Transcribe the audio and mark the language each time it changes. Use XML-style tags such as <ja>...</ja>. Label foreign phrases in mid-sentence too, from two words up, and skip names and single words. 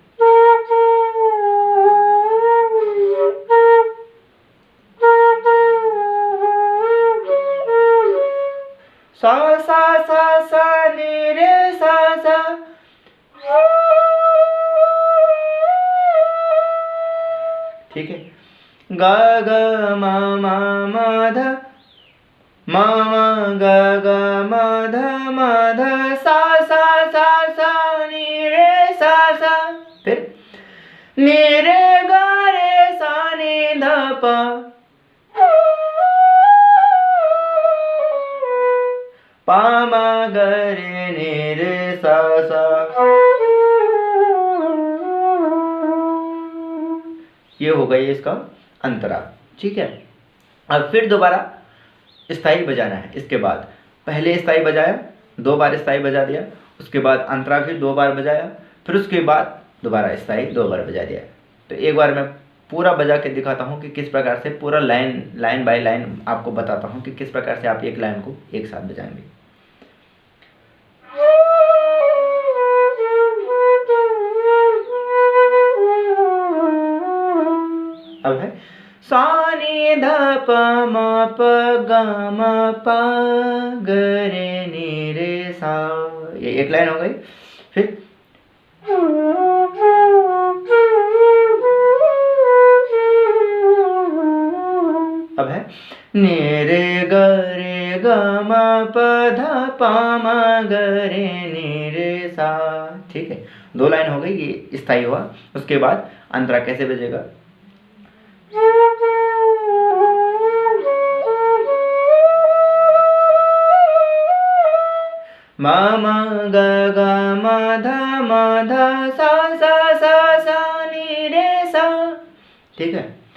<hi>सा सा सा सा नी रे सा सा, ठीक है। गा गा मा मा मा धा, मा मा गा गा मा धा मा धा, सा सा सा सा नी रे सा सा, फिर नी रे गा रे सा नी धा पा, पा मा गा रे नी रे सा सा। ये हो गई इसका अंतरा, ठीक है। अब फिर दोबारा स्थाई बजाना है। इसके बाद पहले स्थाई बजाया, 2 बार स्थाई बजा दिया, उसके बाद अंतरा फिर 2 बार बजाया, फिर उसके बाद दोबारा स्थाई 2 बार बजा दिया। तो एक बार मैं पूरा बजा के दिखाता हूँ कि किस प्रकार से, पूरा</hi> <en>line by line</en> <hi>आपको बताता हूँ कि किस प्रकार से आप एक लाइन को एक साथ बजाएंगे। अब है सा नी ध प म प ग म प ग रे नी रे सा, ये एक लाइन हो गई। फिर अब है नी रे ग म प ध प म ग रे नी रे सा, ठीक है। 2 लाइन हो गई, ये स्थाई हुआ। उसके बाद अंतरा कैसे बजेगा, मा मा गा गा मा धा सा सा सा सा नी रे सा, ठीक है।</hi>